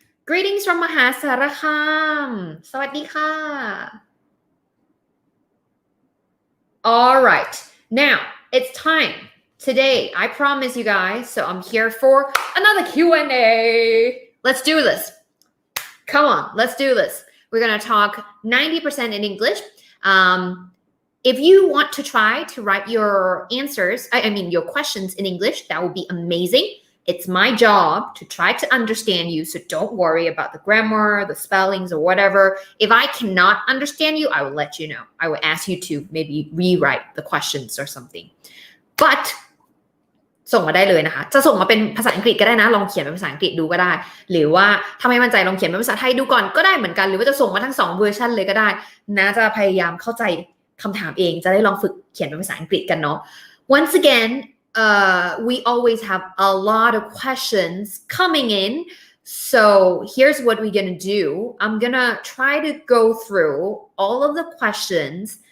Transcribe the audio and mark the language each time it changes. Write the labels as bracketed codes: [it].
[en] Greetings from มหาสารคาม [th] สวัสดีค่ะ [en] All right, now it's time. Today, I promise you guys, so I'm here for another Q&A. Let's do this. Come on, let's do this. We're going to talk 90% in English. If you want to try to write your answers, your questions in English, that would be amazing.It's my job to try to understand you, so don't worry about the grammar, the spellings, or whatever. If I cannot understand you, I will let you know. I will ask you to maybe rewrite the questions or something. But [th] ส่งมาได้เลยนะคะจะส่งมาเป็นภาษาอังกฤษก็ได้นะลองเขียนเป็นภาษาอังกฤษดูก็ได้หรือว่าถ้าไม่มั่นใจลองเขียนเป็นภาษาไทยดูก่อนก็ได้เหมือนกันหรือว่าจะส่งมาทั้ง2เวอร์ชันเลยก็ได้นะจะพยายามเข้าใจคำถามเองจะได้ลองฝึกเขียนเป็นภาษาอังกฤษกันเนาะ [en] Once again we always have a lot of questions coming in so here's what we're gonna do I'm gonna try to go through all of the questions